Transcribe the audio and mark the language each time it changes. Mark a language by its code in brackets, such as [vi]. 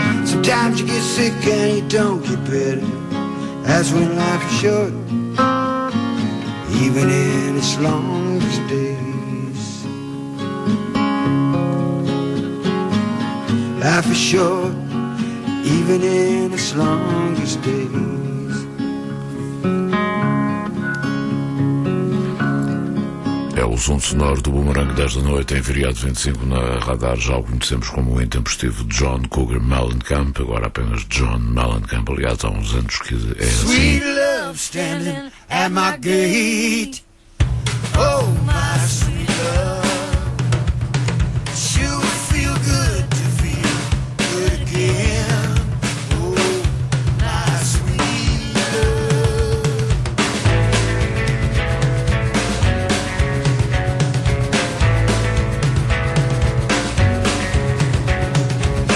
[en] Sometimes you get sick and you don't get better. That's when life is short, even in its longest days. Life is short, even in its longest days. [pt] É o som sonoro do Boomerang desta noite em Feriado 25 na Radar. Já o conhecemos como o intempestivo John Cougar Mellencamp, agora apenas John Mellencamp. Aliás, há uns anos que é assim. [en] Sweet love standing at my gate. Oh my sweet love, she would feel good to feel good again. Oh my sweet love.